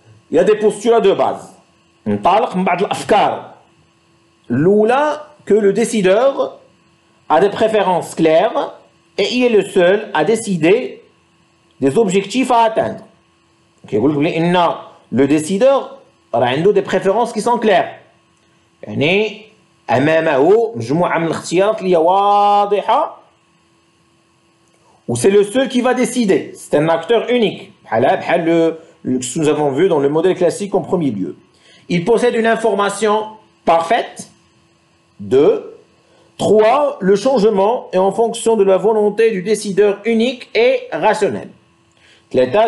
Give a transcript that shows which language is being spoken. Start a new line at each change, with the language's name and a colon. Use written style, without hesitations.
French: Il y a des postulats de base.
Arabic: نطلق من بعض الأفكار الأولى
French: que le décideur a des préférences claires et il est le seul à décider des objectifs à atteindre.
Arabic: كيقول لك إن
French: le décideur
Arabic: راه عنده
French: des préférences qui sont claires.
Arabic: يعني أمامه مجموعة من الاختيارات اللي هي واضحة و
French: c'est le seul qui va décider. C'est un acteur unique. بحال ce que nous avons vu dans le modèle classique en premier lieu. Il possède une information parfaite. 2. 3. Le changement est en fonction de la volonté du décideur unique et rationnel. 3.